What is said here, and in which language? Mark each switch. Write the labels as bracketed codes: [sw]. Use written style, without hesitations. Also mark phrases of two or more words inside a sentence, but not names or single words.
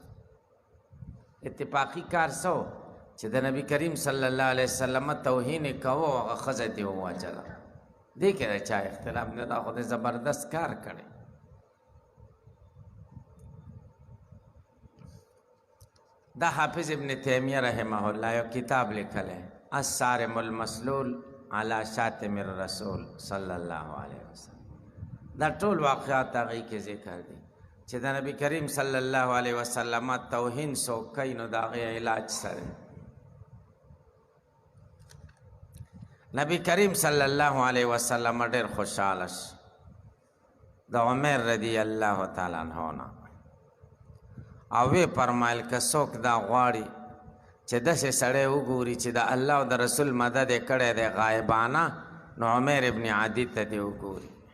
[ps] اتفاقي کار څه و چې د نبی کریم [ar] صلی الله علیه وسلم [ps] توهین یې کوه او هغه ښځه دې ووجله. دې کې د چا اختلاف نه، دا خو دې زبردست کار کړی. دا حافظ ابن تیمیہ رحمہ اللہ یو کتاب لکھل ہے الصارم المسلول علی شاتم الرسول [ar] صلی اللہ علیہ وسلم. [ps] دا ټول واقعات هغې کې ذکر دي چې د نبی کریم [ar] صلی الله علیه وسلم [ps] توهین څوک کوي نو د هغې علاج سره نبی کریم [ar] صلی الله علیه وسلم [ps] ډېر خوشحاله شو د عمر [ar] رضی الله تعالی عنه [ps] نه او وی فرمایل که څوک دا غواړي چې داسې سړی وګوري چې د الله او د رسول مدد یې کړی دی غایبانه نو عمر ابن عدي ته دې وګوري.